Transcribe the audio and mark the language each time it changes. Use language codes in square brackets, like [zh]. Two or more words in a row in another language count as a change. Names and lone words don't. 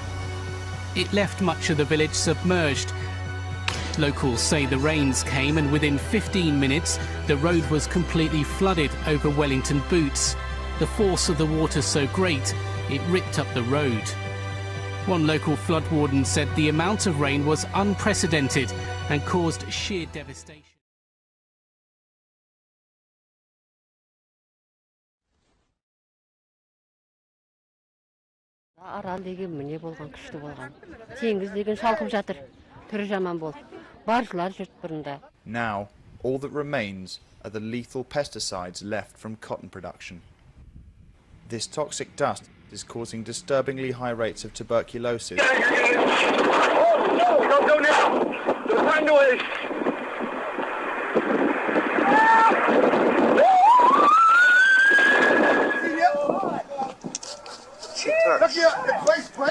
[en] It left much of the village submerged. Locals say the rains came and within 15 minutes the road was completely flooded over Wellington Boots. The force of the water so great it ripped up the road. One local flood warden said the amount of rain was unprecedented and caused sheer devastation. [kk] Арал деген міне болған күшті болған. Теңіз деген шалқып жатыр. Түрі жаман болды. Баржылар жүрт бұрында. [en] Now, all that remains are the lethal pesticides left from cotton production. This toxic dust is causing disturbingly high rates of tuberculosis. Oh, no, don't go now. There's no noise. Look here, the place, right?